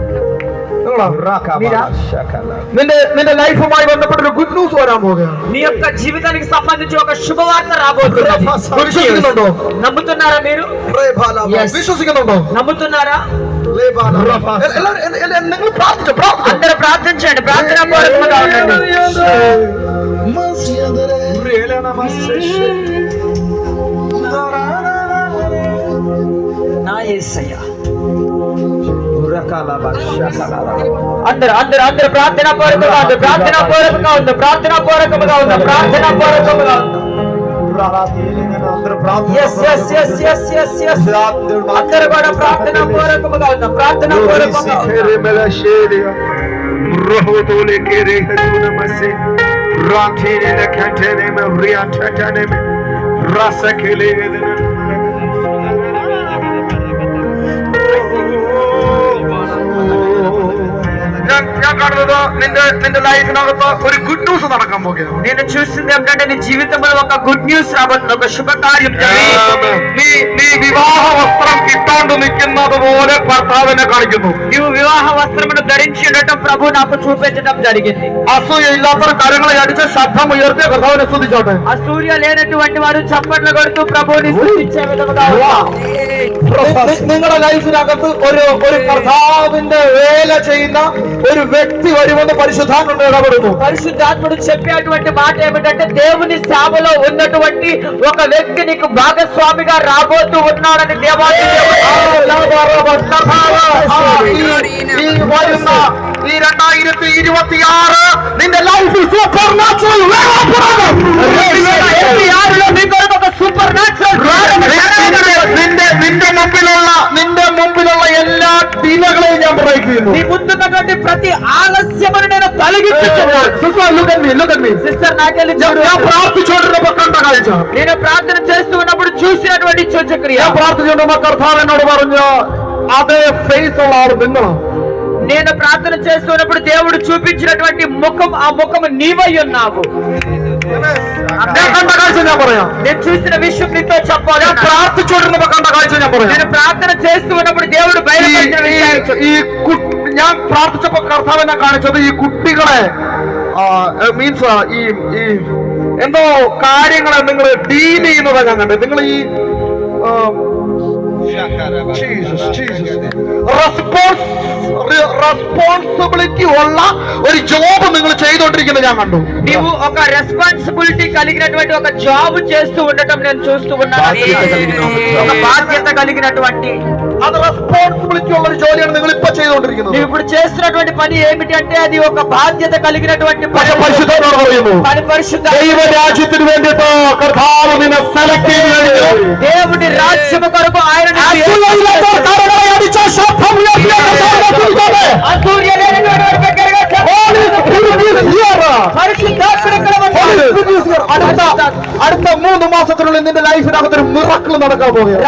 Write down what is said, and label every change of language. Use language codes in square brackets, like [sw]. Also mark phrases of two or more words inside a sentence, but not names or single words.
[ml] നിന്റെ ലൈഫുമായി ബന്ധപ്പെട്ട ഒരു [en] good news [ml] വരാൻ പോകുകയാണ്. [te] నీ యొక్క జీవితానికి సంబంధించి ఒక శుభవార్త రాబోతున్నది. [ml] വിശ്വസിക്കുന്നുണ്ടോ? [te] నమ్ముతున్నారా మీరు? [ml] విశ్వസിക്കുന്നുണ്ടോ? [te] నమ్ముతున్నారా? [ml] നിങ്ങൾ പ്രാർത്ഥിച്ചു. [te] అందరూ ప్రార్థించండి. ప్రార్థన పూర్వకంగా ఉండండి. నా యేసయ్య అందరూ ప్రార్థన పూర్వకంగా ఉంది. ప్రార్థన పూర్వకంగా ఉంది. ప్రార్థన పూర్వకంగా ఉంది. ప్రార్థన పూర్వకంగా ఉంది. అందరూ కూడా ప్రార్థన పూర్వకంగా ఉంది. ప్రార్థన పూర్వకంగా Rantinile kanteneme riantataneme rasakelene. [ml] ഞാൻ കാണുന്നത് നിന്റെ ലൈഫിനകത്ത് ഒരു [en] good news [ml] നടക്കാൻ പോകുകയാണ്. [te] నేను చూస్తుంది ఏమిటంటే నీ జీవితంలో ఒక [en] good news [te] రాబోతుంది, ఒక శుభకార్యం [ml] നീ വിവാഹ വസ്ത്രം ഇട്ടോണ്ട് നിൽക്കുന്നത് പോലെ ഭർത്താവിനെ കാണിക്കുന്നു. [te] నీవు వివాహ వస్త్రమును ధరించి ఉండటం ప్రభు నాకు చూపించడం జరిగింది. [ml] അസൂയ ഇല്ലാത്ത കരങ്ങളെ അടിച്ച് ശബ്ദം ഉയർത്തിയ കർത്താവിനെ സ്തുതിച്ചോട്ടെ. [te] అసూయ లేనటువంటి వారు చప్పట్లు కొడుతూ ప్రభువుని స్తుతించే విధముగా [ml] നിങ്ങളുടെ ലൈഫിനകത്ത് ഒരു കർത്താവിന്റെ വേല ചെയ്യുന്ന ഒരു వ్యక్తి വരുമെന്ന് പരിശുദ്ധാത്മാവ് ഇടപെടുന്നു. [te] పరిశుద్ధాత్ముడు చెప్పేటువంటి మాట ఏమిటంటే దేవుని సేవలో ఉన్నటువంటి ఒక వ్యక్తి నీకు భాగస్వామిగా రాబోతూ ఉన్నాడని దేవాది [ml] ഈ 2026 നിന്റെ ലൈഫിൽ [en] super natural super natural [ml] നിന്റെ മുമ്പിലുള്ള എല്ലാ ഡിലകളെയും ഞാൻ ബ്രേക്ക് ചെയ്യുന്നു. [te] నీ ముందున్నటువంటి ప్రతి ఆలస్యమును నేను తొలగించుచున్నాను. సిస్టర్ నాకెళ్ళి [ml] ഞാൻ പ്രാർത്ഥിച്ചുകൊണ്ടിരുന്നപ്പോ കണ്ട കാഴ്ച, [te] నేను ప్రార్థన చేస్తూ ఉన్నప్పుడు చూసినటువంటి సూచక్రియ, [ml] ഞാൻ പ്രാർത്ഥിച്ചുകൊണ്ടിരുന്ന കർത്താവ് എന്നോട് പറഞ്ഞു അതേ ഫേസ് ഉള്ള ആള് നിങ്ങളാണ്. [te] నేను ప్రార్థన చేస్తున్నప్పుడు దేవుడు చూపించినటువంటి ముఖం, ఆ ముఖం నీవై ఉన్నావు. [ml] ഞാൻ കണ്ട കാഴ്ച ഞാൻ പറയാം. [te] నేను చూసిన విషయం నీతో చెప్పాలి. [ml] ഞാൻ പ്രാർത്ഥിച്ചുകൊണ്ടിരുന്നപ്പോ കണ്ട കാഴ്ച ഞാൻ പറയാം. [te] నేను ప్రార్థన చేస్తూ ఉన్నప్పుడు దేవుడు బయలుపరిచిన విషయాలు, [ml] ഞാൻ പ്രാർത്ഥിച്ചപ്പോ കർത്താവിനെ കാണിച്ചത് ഈ കുട്ടികളെ മീൻസ് ഈ എന്തോ കാര്യങ്ങളെ നിങ്ങൾ ഡീൽ ചെയ്യുന്നതാണ് ഞാൻ കണ്ടത്. നിങ്ങൾ ഈ റെസ്പോൺസിബിലിറ്റി ഉള്ള ഒരു ജോബ് നിങ്ങൾ ചെയ്തുകൊണ്ടിരിക്കുന്നത് ഞാൻ കണ്ടു. [te] నీవు ఒక రెస్పాన్సిబిలిటీ కలిగినటువంటి ఒక జాబ్ చేస్తూ ఉండటం నేను చూస్తూ ఉన్నాను. ఒక బాధ్యత కలిగినటువంటి [ml] അത് റെസ്പോൺസിബിലിറ്റി ഉള്ള ഒരു ജോലിയാണ് നിങ്ങൾ ഇപ്പൊ ചെയ്തുകൊണ്ടിരിക്കുന്നത്. [te] నువ్వు ఇప్పుడు చేస్తున్నటువంటి పని ఏమిటి అంటే అది ఒక బాధ్యత కలిగినటువంటి పని. [ml] പരിശുദ്ധനോട് പറയുന്നു, [te] పని పరిశుద్ధ [ml] ദൈവരാജ്യത്തിന് വേണ്ടിയിട്ട് കർത്താവ് നിന്നെ സെലക്ട് ചെയ്തു. [te] దేవుడి రాజ్యము కొరకు ఆయన [ml] അടുത്ത 3 മാസത്തിനുള്ളിൽ നിന്റെ ലൈഫിനകത്ത് ഒരു മിറക്കിൾ നടക്കാൻ പോകുകയാണ്.